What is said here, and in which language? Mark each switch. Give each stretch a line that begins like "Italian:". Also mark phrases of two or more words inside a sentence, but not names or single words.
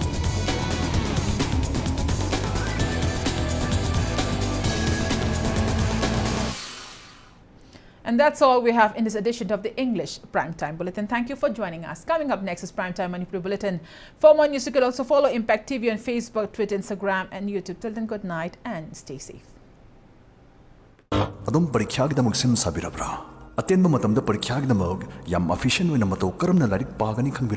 English: And that's all we have in this edition of the English Primetime Bulletin. Thank you for joining us. Coming up next is Primetime Manipur Bulletin. For more news, you could also follow Impact TV on Facebook, Twitter, Instagram, and YouTube. Till then, good night and stay safe.
Manipuri: Adom parikhyagidamag sim sabirabra. Atenba matamda parikhyagidamag yam efficient oina mato karamna larik pagani khangbira.